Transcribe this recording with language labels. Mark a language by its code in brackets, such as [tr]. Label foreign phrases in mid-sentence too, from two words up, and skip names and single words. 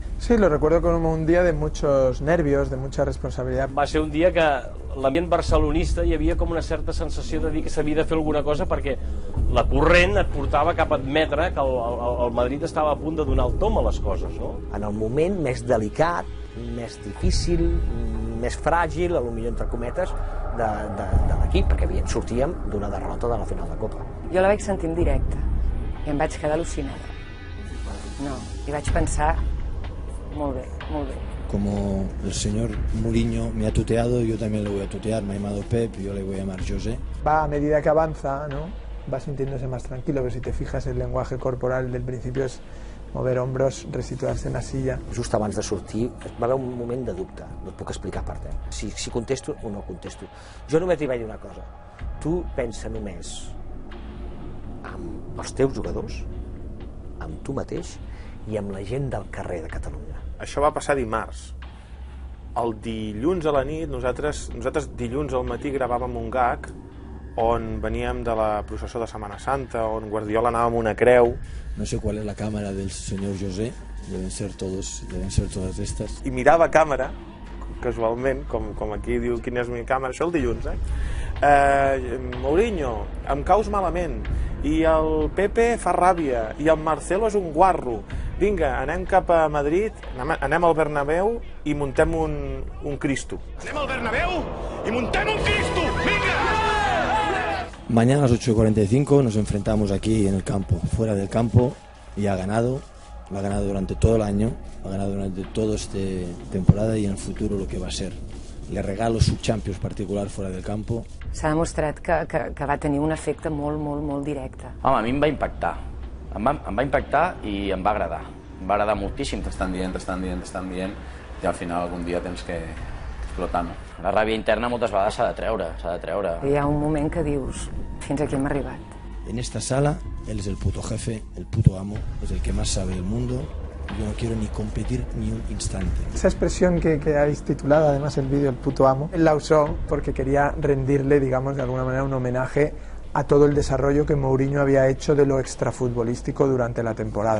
[es] Sí, lo recuerdo como un día de muchos nervios, de mucha responsabilidad. [ca] Va ser un dia que l'ambient barcelonista hi havia com una certa sensació de dir que s'havia de fer alguna cosa perquè la corrent et portava cap a admetre que el Madrid estava a punt de donar el tom a les coses, no? En el moment més delicat, més difícil, més fràgil, potser entre cometes, de l'equip, perquè sortíem d'una derrota de la final de Copa. Jo la vaig sentir en directe i em vaig quedar al·lucinada. No, i vaig pensar, molt bé, molt bé. [es] Como el señor Mourinho me ha tuteado, yo también le voy a tutear. Me ha llamado Pep, yo le voy a llamar José. Va a medida que avanza, ¿no? Va sintiéndose más tranquilo, pero si te fijas el lenguaje corporal del principio es mover hombros, resituarse en la silla. [ca] Just abans de sortir va haver un moment de dubte, no et puc explicar per què. Si contesto o no contesto. Jo només li vaig dir una cosa, tu pensa només amb els teus jugadors, amb tu mateix i amb la gent del carrer de Catalunya. Això va passar dimarts. El dilluns a la nit, nosaltres dilluns al matí gravàvem un gag on veníem de la processó de Setmana Santa, on Guardiola anava amb una creu. [es] No sé cuál es la cámara del señor José, deben ser todas estas. [ca] I mirava a càmera, casualment, com aquí diu quina és la meva càmera, això el dilluns, Mourinho, em caus malament, i el Pepe fa ràbia, i el Marcelo és un guarro. Vinga, anem cap a Madrid, anem al Bernabéu i muntem un Cristo. Anem al Bernabéu i muntem un Cristo! Vinga! [es] Mañana a las 8:45 nos enfrentamos aquí en el campo, fuera del campo, y ha ganado durante todo el año, ha ganado durante toda esta temporada y en el futuro lo que va a ser. Le regalo su Champions particular fuera del campo. [ca] S'ha demostrat que va tenir un efecte molt directe. Home, a mi em va impactar. Em va impactar i em va agradar. Em va agradar moltíssim. T'estan dient, i al final algun dia tens que explotar, no? La ràbia interna moltes vegades s'ha de treure. Hi ha un moment que dius, fins aquí hem arribat. [es] En esta sala, él es el puto jefe, el puto amo, es el que más sabe del mundo. Yo no quiero ni competir ni un instante. Esa expresión que habéis titulado, además el vídeo, el puto amo, él la usó porque quería rendirle, digamos, de alguna manera un homenaje a todo el desarrollo que Mourinho había hecho de lo extrafutbolístico durante la temporada.